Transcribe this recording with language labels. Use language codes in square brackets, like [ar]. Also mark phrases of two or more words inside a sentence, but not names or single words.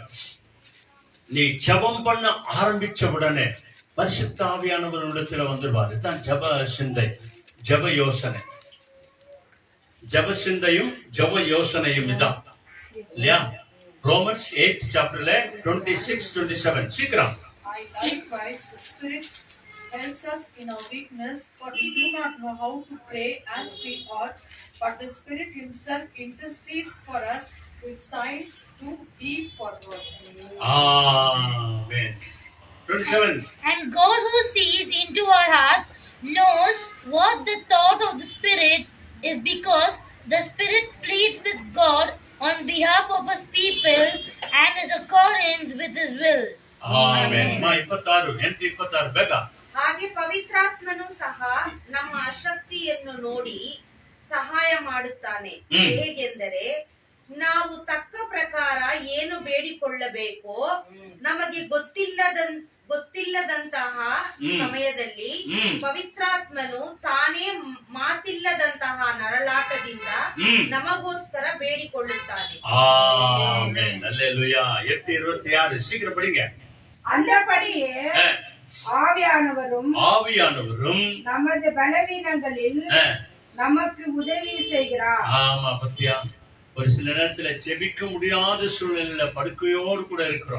[ta] நீ ஜபம் பண்ண ஆரம்பிச்ச உடனே பரிசுத்த ஆவியானவர் இடத்துல வந்துருவார். இதுதான் ஜப சிந்தை, ஜப யோசனை. ஜப சிந்தையும் ஜப யோசனையும் இதான் இல்லையா? Romans [en] 8th chapterல [ta] 26-27. சீக்கிரம். [en] Likewise, the Spirit helps us in our weakness, for we do not know how to pray as we ought, but the Spirit Himself intercedes for us with signs too deep for words. Amen. 27. And God, who sees into our hearts, knows what the thought of the Spirit is, because the Spirit pleads with God on behalf of His people and is accordance with His will. [kn] Amen. 26 ಬೇಗ. ಹಾಗೆ ಪವಿತ್ರಾತ್ಮನು ಸಹ ನಮ್ಮ ಅಶಕ್ತಿಯನ್ನು ನೋಡಿ ಸಹಾಯ ಮಾಡುತ್ತಾನೆ. ಹೇಗೆಂದರೆ, ನಾವು ತಕ್ಕ ಪ್ರಕಾರ ಏನು ಬೇಡಿಕೊಳ್ಳಬೇಕೋ ನಮಗೆ ಗೊತ್ತಿಲ್ಲದಂತಹ ಸಮಯದಲ್ಲಿ ಪವಿತ್ರಾತ್ಮನು ತಾನೇ ಮಾತಿಲ್ಲದಂತಹ ನರಳಾಟದಿಂದ ನಮಗೋಸ್ಕರ ಬೇಡಿಕೊಳ್ಳುತ್ತಾನೆ. [ta] ஆமென். அல்லேலூயா. 8:26 சீக்கிரம் படிங்க. அந்தபடியே ஆவியானவரும் நமது பலவீனங்களில் நமக்கு உதவி செய்கிறார். ஆமா, பத்தியா, ஒரு சில நேரத்துல ஜெபிக்க முடியாத சூழ்நிலையில படுக்கையோடு கூட இருக்கிறோம்.